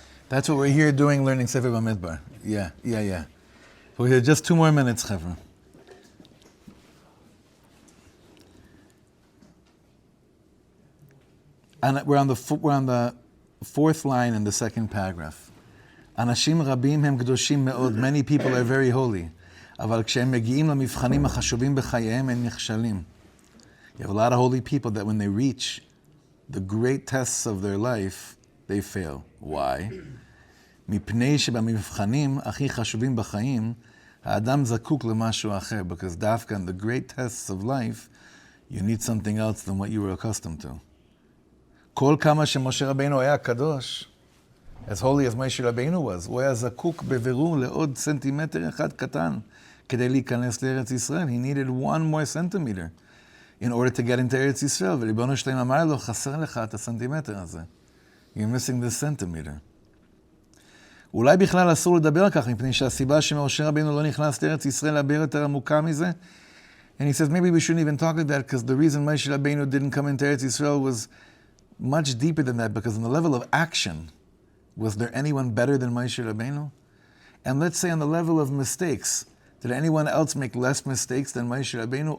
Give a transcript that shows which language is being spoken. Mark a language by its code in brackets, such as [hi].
[en] That's what we're here doing, learning Sefer Bamidbar. Yeah. We're here just 2 more minutes, Chevra. And we're on the 4th line in the 2nd paragraph. [he] Anashim rabim hem kedoshim me'od. [en] Many people are very holy. [he] אבל כשהם מגיעים למבחנים החשובים בחייהם הם נכשלים. [en] You have a lot of holy people that when they reach the great tests of their life, they fail. Why? [he] מפני שבמבחנים הכי חשובים בחיים, האדם זקוק למשהו אחר, [en] because דווקא in the great tests of life, you need something else than what you were accustomed to. [he] כל כמה שמשה רבינו היה קדוש, [en] as holy as Moshe Rabbeinu was, [he] הוא היה זקוק בבירור לעוד סנטימטר אחד קטן, כדי להיכנס לארץ ישראל. [en] He needed 1 more centimeter in order to get into Eretz Yisrael. [he] וריבונו שלם אמר לו, חסר לך את הסנטימטר הזה. [en] You're missing this centimeter. [he] אולי בכלל אסור לדבר על כך, מפני שהסיבה שמשה רבינו לא נכנס לארץ ישראל הרבה יותר עמוקה מזה. [en] And he says, maybe we shouldn't even talk like that, because the reason Moshe Rabbeinu didn't come into Eretz Yisrael was much deeper than that, because on the level of action, was there anyone better than Moshe Rabbeinu? And let's say on the level of mistakes, did anyone else make less mistakes than Moshe Rabbeinu?